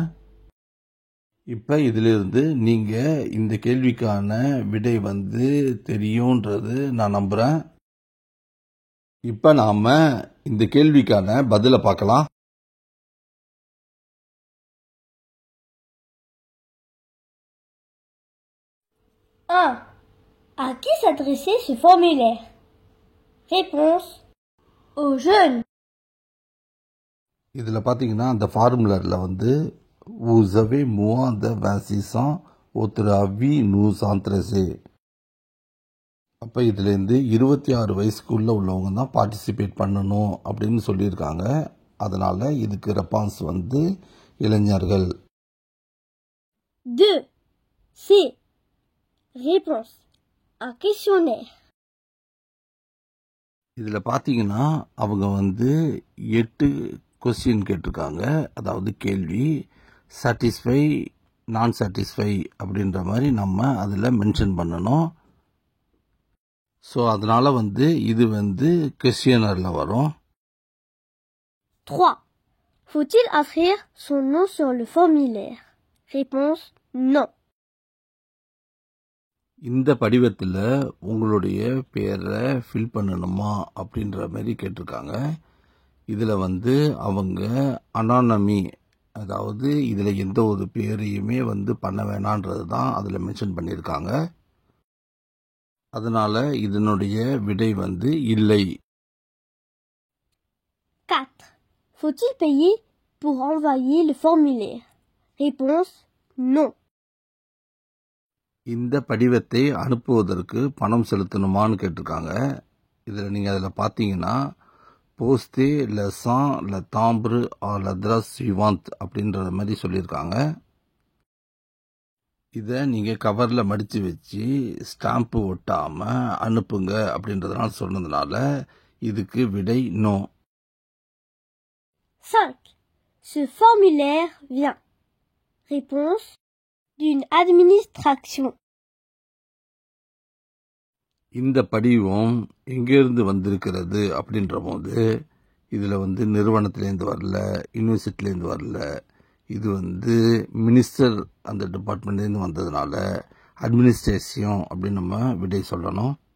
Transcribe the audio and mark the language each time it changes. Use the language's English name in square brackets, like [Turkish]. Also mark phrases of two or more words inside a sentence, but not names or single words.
[Tamil] இப்போ இதிலிருந்து நீங்கள் இந்த கேள்விக்கான விடை தெரியுன்றது நான் நம்புகிறேன். இப்போ நாம் இந்த கேள்விக்கான பதிலை பார்க்கலாம். [French] À qui s'adressait ce formulaire? Réponse, aux jeunes. [Tamil] இதில் பார்த்தீங்கன்னா அந்த ஃபார்முலரில் [French] vous avez moins de 26 ans, votre avis nous intéresse. [Tamil] அப்போ இதுலேருந்து 26 வயசுக்குள்ளே உள்ளவங்க தான் பார்ட்டிசிபேட் பண்ணணும் அப்படின்னு சொல்லியிருக்காங்க. அதனால் இதுக்கு ரெஸ்பான்ஸ் இளைஞர்கள். [French] 2. C. Réponse, un questionnaire. [Tamil] இதில் பார்த்தீங்கன்னா அவங்க 8 கொஸ்டின் கேட்டிருக்காங்க. அதாவது கேள்வி [French] satisfait, non satisfait [Tamil] அப்படின்ற மாதிரி நம்ம அதில் மென்ஷன் பண்ணணும். ஸோ அதனால் இது கொஸ்டினரில் வரும். [French] 3. Faut-il inscrire son nom sur le formulaire? Réponse, non. [Tamil] இந்த படிவத்தில் உங்களுடைய பேரை ஃபில் பண்ணணுமா அப்படின்ற மாதிரி கேட்டிருக்காங்க. இதில் வந்து அவங்க அனானமி, அதாவது இதில் எந்த ஒரு பேரையுமே வந்து பண்ண வேணான்றது தான் அதில் மென்ஷன் பண்ணியிருக்காங்க. அதனால இதனுடைய விடை வந்து இல்லை. [French] 4. Faut-il payer pour envoyer le formulaire? Réponse non. [Tamil] இந்த படிவத்தை அனுப்புவதற்கு பணம் செலுத்தணுமான்னு கேட்டிருக்காங்க. இதில் நீங்கள் அதில் பார்த்தீங்கன்னா [French] postez-les sans le timbrer à l'adresse suivante [Tamil] அப்படின்ற மாதிரி சொல்லியிருக்காங்க. இதை நீங்கள் கவரில் மடித்து வச்சு ஸ்டாம்ப்பு ஒட்டாமல் அனுப்புங்க அப்படின்றதுனால சொன்னதுனால இதுக்கு விடை நோ. [French] 5. Ce formulaire vient. Réponse d'une administration. [Tamil] இந்த படிவம் எங்கேருந்து வந்திருக்கிறது அப்படின்ற போது இதில் வந்து நிறுவனத்திலேருந்து வரல, யூனிவர்சிட்டிலேருந்து வரல, இது வந்து மினிஸ்டர் அந்த டிபார்ட்மெண்ட்லேருந்து வந்ததுனால அட்மினிஸ்ட்ரேஷன் அப்படின்னு நம்ம விடை சொல்லணும்.